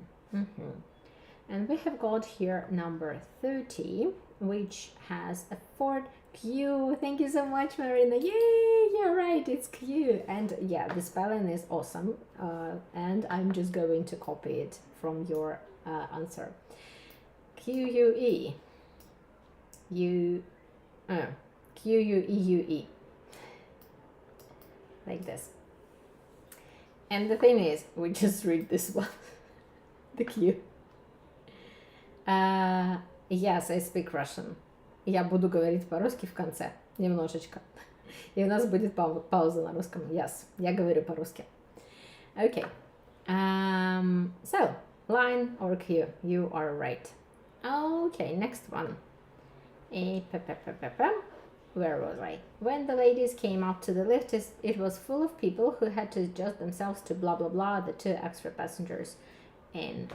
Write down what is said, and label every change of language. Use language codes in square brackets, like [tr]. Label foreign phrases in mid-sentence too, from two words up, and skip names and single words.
[en] And we have got here number 30, which has a Ford Q. Thank you so much, Marina. Yay, you're right, it's Q. And yeah, the spelling is awesome. And I'm just going to copy it from your answer. Q-U-E. Q-U-E-U-E. Like this. And the thing is, we just read this one. The Q. Yes, I speak Russian. [ru] Я буду говорить по-русски в конце. Немножечко. И у нас будет пауза на русском. [en] Yes, [ru] я говорю по-русски. [en] Okay. So, line or Q. You are right. Okay, next one. Where was I? When the ladies came up to the lift, it was full of people who had to adjust themselves to blah blah blah, the 2 extra passengers in.